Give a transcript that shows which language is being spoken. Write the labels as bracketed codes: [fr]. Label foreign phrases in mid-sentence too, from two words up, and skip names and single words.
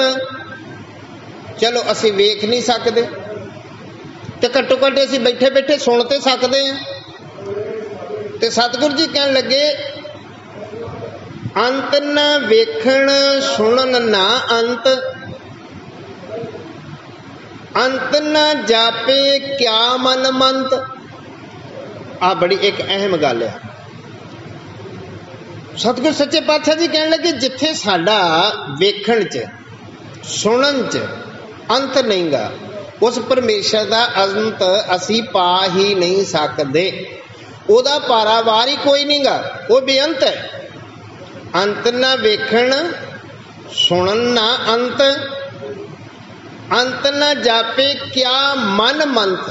[pa] ਚਲੋ ਅਸੀਂ ਵੇਖ ਨਹੀਂ ਸਕਦੇ ਤੇ ਘੱਟੋ ਘੱਟ ਅਸੀਂ ਬੈਠੇ ਬੈਠੇ ਸੁਣ ਤੇ ਸਕਦੇ ਹਾਂ। ਤੇ ਸਤਿਗੁਰੂ ਜੀ ਕਹਿਣ ਲੱਗੇ ਅੰਤ ਨਾ ਵੇਖਣ ਸੁਣਨ ਨਾ ਅੰਤ। ਅੰਤ ਨ ਜਾਪੇ ਕਿਆ ਮਨ ਮੰਤ। ਆ ਬੜੀ ਇੱਕ ਅਹਿਮ ਗੱਲ ਹੈ। ਸਤਿਗੁਰੂ ਸੱਚੇ ਪਾਤਸ਼ਾਹ ਜੀ ਕਹਿਣ ਲੱਗੇ ਜਿੱਥੇ ਸਾਡਾ ਵੇਖਣ ਚ ਸੁਣਨ ਚ ਅੰਤ ਨਹੀਂ ਗਾ, ਉਸ ਪਰਮੇਸ਼ਰ ਕਾ ਅੰਤ ਅਸੀਂ ਪਾ ਹੀ ਨਹੀਂ ਸਕਦੇ। ਓਦਾ ਪਾਰਾਵਾਰ ਹੀ ਕੋਈ ਨਹੀਂ ਗਾ, ਉਹ ਬੇਅੰਤ ਹੈ। ਅੰਤ ਨਾ ਵੇਖਣ ਸੁਣਨ ਨਾ ਅੰਤ, ਅੰਤ ਨਾ ਜਾਪੇ ਕਿਆ ਮਨ ਮੰਤ।